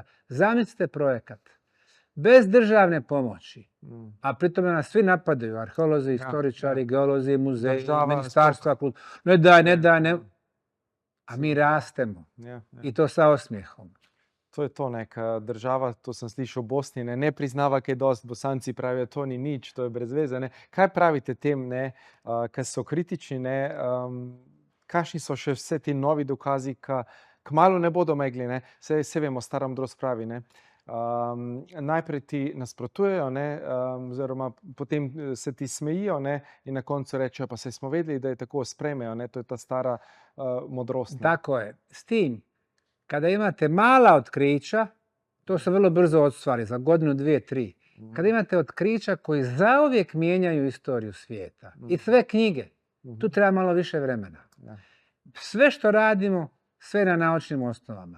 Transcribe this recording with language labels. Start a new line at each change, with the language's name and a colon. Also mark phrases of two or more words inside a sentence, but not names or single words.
Bosnian: Zamislite projekat. Bez državne pomoći, a pritom nas svi napadaju, arheolozi, istoričari, geolozi, muzeji, ministarstva, ne daj. A mi rastemo. I to sa osmijehom.
Slovenian: To je to, neka država, to sem slišal v Bosni, ne priznava kaj dosti. Bosanci pravijo, to ni nič, to je brez veze. Ne. Kaj pravite tem, ki so kritični, kakšni so še vse ti novi dokazi, ki kmalu ne bodo megli, ne. Se vemo, stara modrost pravi, ne. Najprej ti nasprotujejo, ne, oziroma potem se ti smejijo, ne, in na koncu rečejo, pa saj smo vedeli, da je tako, sprejmejo, ne, to je ta stara modrost. Ne. Tako je.
Bosnian: S tim, kada imate mala otkrića, to se vrlo brzo ostvari, za godinu, dvije, tri. Kada imate otkrića koji zauvijek mijenjaju istoriju svijeta i sve knjige, tu treba malo više vremena.
Slovenian: Ja.
Bosnian: Sve što radimo, sve na naučnim osnovama.